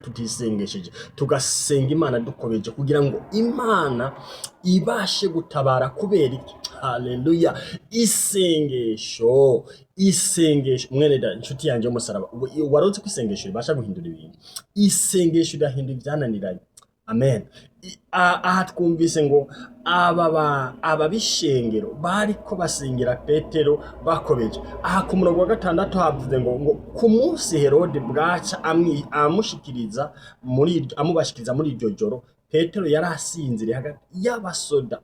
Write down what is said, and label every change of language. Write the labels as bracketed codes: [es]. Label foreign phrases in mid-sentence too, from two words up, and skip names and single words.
[rn] tutisengesheje tugasenga Imana dukomeje kugira ngo Imana ibashe gutabara kubera iki. Haleluya. Isengesho mwene da inshuti yanjye y'umusaraba, waronse kwisengesho ribasha guhindura ibintu. Isengesho irahindura ibyananiranye. Amen. Aha twumvise ngo aba bishengero bariko basengera Petero bakobeje. Aha ku murongo wa 6 havuze ngo ku munsi Herode bwaca amubashikiriza muri iryo joro, Petero yari asinziriye hagati y'abasoda.